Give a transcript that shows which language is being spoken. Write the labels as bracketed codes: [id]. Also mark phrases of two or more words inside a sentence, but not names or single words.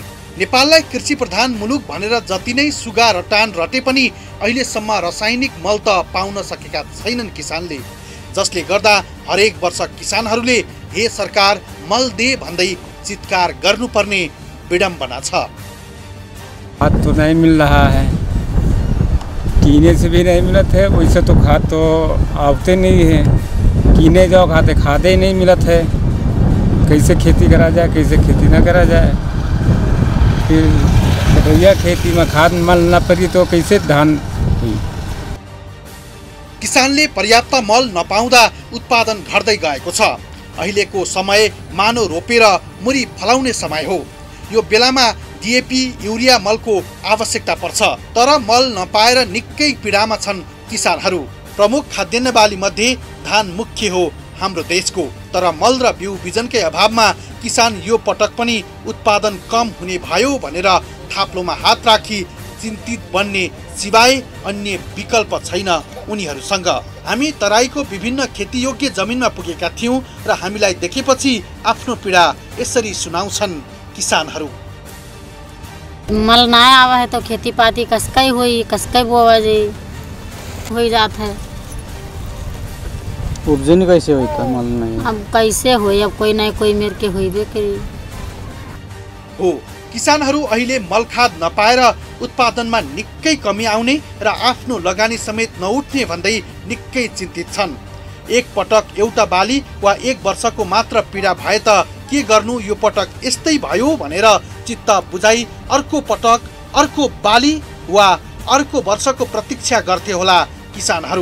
[ne] नेपाललाई कृषि प्रधान मुलुक भनेर जति नै सुगा रटान रटे पनि अहिलेसम्म रासायनिक मल त पाउन सकेका छैनन् किसानले, जसले गर्दा हरेक वर्ष किसानहरूले हे सरकार मल दे भन्दै चित्कार गर्नुपर्ने विडम्बना छ। [awa] खाद तो नहीं मिल रहा है, कीने से भी नहीं मिलत है, वैसे तो खाद तो आवते नहीं है। कीने जाओ खादे नहीं मिलत है। कैसे खेती करा जाए, कैसे खेती ना करा जाए। फिर भैया खेती में खाद मल न परी तो कैसे धान हुई। [ne] किसानले पर्याप्त मल नपाउँदा उत्पादन घट्दै गएको छ। अहिलेको समय मानो रोपेर मुरी फलाउने समय हो। यो बेलामा डिएपी युरिया मलको आवश्यकता पर्छ, तर मल नपाएर निकै पीडामा छन् किसानहरू। प्रमुख खाद्यान्न बाली मध्ये धान मुख्य हो। हाम्रो देशको। तर मल र बिउ बिजनकै अभावमा किसान यो पटक पनि उत्पादन कम हुने भयो भनेर थाप्लोमा हात राखी चिन्तित बन्ने सिवाय अन्य विकल्प छैन उनीहरूसँग। हामी तराईको विभिन्न खेतीयोग्य जमिनमा पुगेका थियौं र हामीलाई देखेपछि आफ्नो पीडा यसरी सुनाउँछन् किसानहरू। [awa] मल ना आवा है तो खेती पाती कसकै हुई, कसकै बोवा जी हो जात है। उपजन कैसे होई त मल नहीं? अब कैसे होई, अब कोई ना कोई मेर के होइबे करी हो। [ne] किसानहरू अहिले मल खाद नपाएर उत्पादनमा निकै कमी आउने र आफ्नो लगानी समेत नउठ्ने भन्दै निकै चिन्तित छन्। एक पटक एउटा बाली वा एक वर्षको मात्र पीडा भए त के गर्नु, यो पटक यस्तै भयो भनेर चित्त बुझाइ अर्को पटक अर्को बाली वा अर्को वर्षको प्रतीक्षा गर्थे होला किसानहरू।